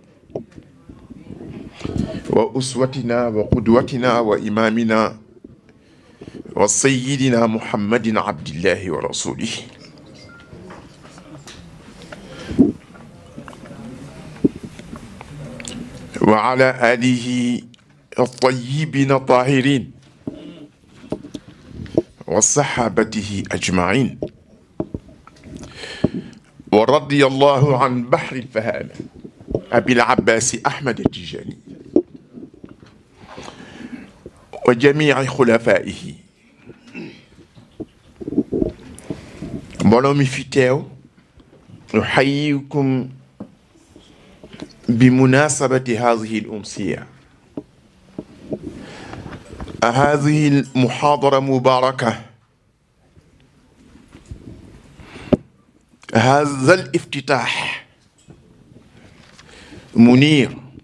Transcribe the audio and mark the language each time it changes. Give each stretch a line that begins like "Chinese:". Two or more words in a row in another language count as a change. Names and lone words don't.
Arabic: وأسوتنا وقدوتنا وإمامنا وسيدنا محمد عبد الله ورسوله وعلى آله الطيبين الطاهرين وصحابته أجمعين. ورضي الله عن بحر الفهامة أبي العباس أحمد التجاني وجميع خلفائه.
Wolof: mbooloo mi fi teew
Arabic: أحييكم بمناسبة هذه الأمسية. هذه المحاضرة مباركة. هذا الافتتاح منير.